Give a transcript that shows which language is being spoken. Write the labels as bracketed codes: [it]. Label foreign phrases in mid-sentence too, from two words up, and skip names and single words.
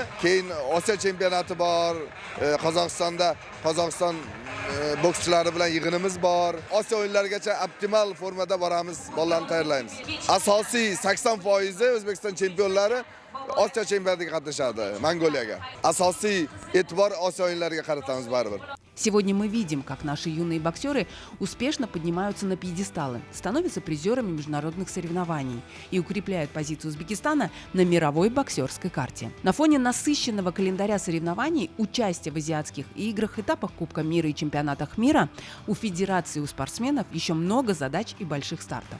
[uz] Keyin Osiyo chempionati bor, Qozog'iston bokschilari bilan yig'inimiz bor. Osiyo o'yinlarigacha optimal formada boramiz, bolalarni tayyorlaymiz. Asosiy 80% O'zbekiston chempionlari Osiyo chempionatiga qatnashadi, Mongoliyaga. Asosiy e'tibor Osiyo o'yinlariga qaratamiz baribir. [ru] Сегодня мы видим, как наши юные боксеры успешно поднимаются на пьедесталы, становятся призерами международных соревнований и укрепляют позицию Узбекистана на мировой боксерской карте. На фоне насыщенного календаря соревнований, участия в азиатских играх, этапах Кубка мира и чемпионатах мира у федерации и у спортсменов еще много задач и больших стартов.